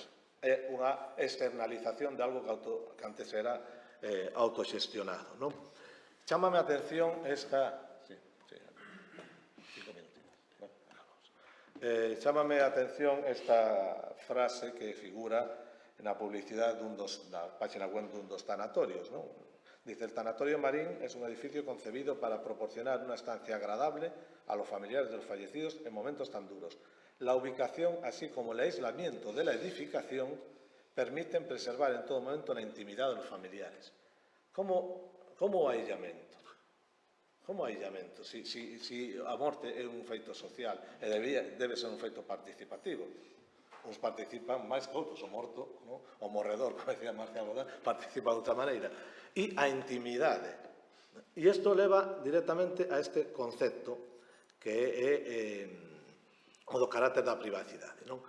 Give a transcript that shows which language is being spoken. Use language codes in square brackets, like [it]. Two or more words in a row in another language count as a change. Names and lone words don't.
[gl] É unha externalización de algo que antes era autoxestionado. Chámame a atención esta... Chámame a atención esta frase que figura na publicidade da página web dun dos tanatorios. [es] Dice, el Tanatorio Marín es un edificio concebido para proporcionar una estancia agradable a los familiares de los fallecidos en momentos tan duros. La ubicación, así como el aislamiento de la edificación, permiten preservar en todo momento la intimidad de los familiares. [gl] ¿Cómo aillamento? Como aillamento? Si a morte é un feito social e debe ser un feito participativo. Uns participan máis que outros, o morto, o morredor, como decía Marcial Godard, participa de outra maneira. E a intimidade. E isto leva directamente a este concepto que é o do carácter da privacidade.